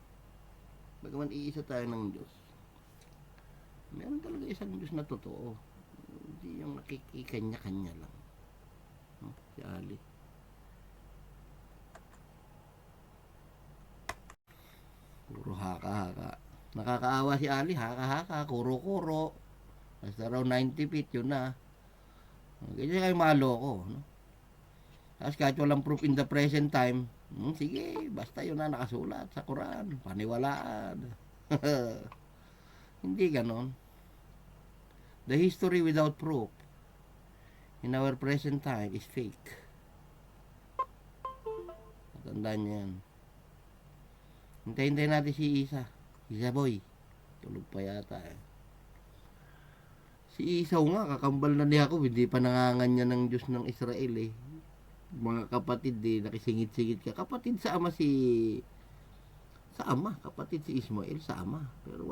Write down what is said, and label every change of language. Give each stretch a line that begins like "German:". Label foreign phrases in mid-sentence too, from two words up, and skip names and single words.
Filipino: Bagaman iisa tayo ng Diyos, meron talaga isang Diyos na totoo, hindi yung nakikikanya-kanya lang, no? Si Ali. Puro haka-haka. Nakakaawa si Ali, haka-haka, kuro-kuro. Basta raw 90 feet, yun na. Ganyan kayo maloko, no? Tapos kahit walang
English: proof in the present time,
Filipino: sige, basta yun na nakasulat sa Quran, paniwalaan. Hindi ganon.
English: The history without proof in our present time is fake.
Filipino: Tandaan niyo yan. Hintayin natin si Isa boy. Tulog pa yata eh. Si Isaw nga, kakambal na niya ako, hindi pa nanganganyan ng Diyos ng Israel eh. Mga kapatid eh, nakisingit-singit ka. Kapatid sa ama kapatid si Ismael sa ama.